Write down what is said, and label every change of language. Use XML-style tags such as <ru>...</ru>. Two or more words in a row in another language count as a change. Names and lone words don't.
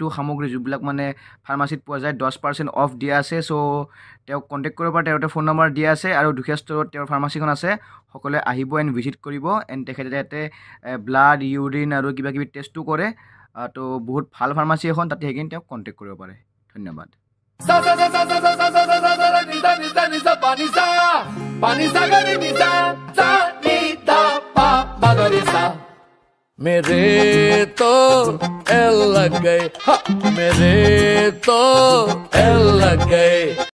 <as>সামগ্ৰী যিবিলাক মানে ফাৰ্মাচীত পোৱা যায় 10% অফ দিয়া আছে চ' তেওঁক কণ্টেক্ট কৰিব পাৰে তেওঁৰ ফোন নম্বৰ দিয়া আছে আৰু দুখীয়া ষ্টৰত তেওঁৰ ফাৰ্মাচীখন আছে সকলোৱে আহিব এণ্ড ভিজিট কৰিব এণ্ড তেখেতে ইয়াতে ব্লাড ইউৰিন আৰু কিবা কিবি টেষ্টো কৰে তো বহুত ভাল ফাৰ্মাচী এখন তাতে সেইখিনি তেওঁক কণ্টেক্ট কৰিব পাৰে ধন্যবাদ</as> <hi>मेरे तो एल लग गए मेरे तो एल लग गए</hi>